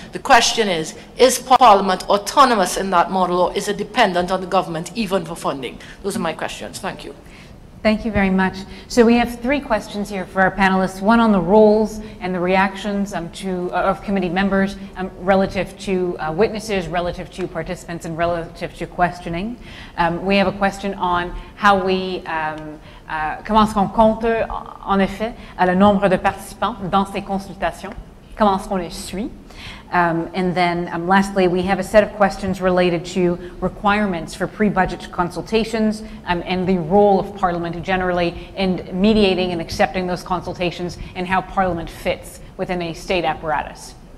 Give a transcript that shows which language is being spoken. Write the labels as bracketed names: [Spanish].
[English] The question is Parliament autonomous in that model, or is it dependent on the government even for funding? Those are my questions. Thank you. Thank you very much. So we have 3 questions here for our panelists, one on the roles and the reactions of committee members relative to witnesses, relative to participants, and relative to questioning. We have a question on how we, [French] comment est-ce qu'on compte en effet le nombre de participants dans ces consultations, comment est-ce qu'on les suit. [English] And then lastly, we have a set of questions related to requirements for pre-budget consultations and the role of Parliament generally in mediating and accepting those consultations and how Parliament fits within a state apparatus.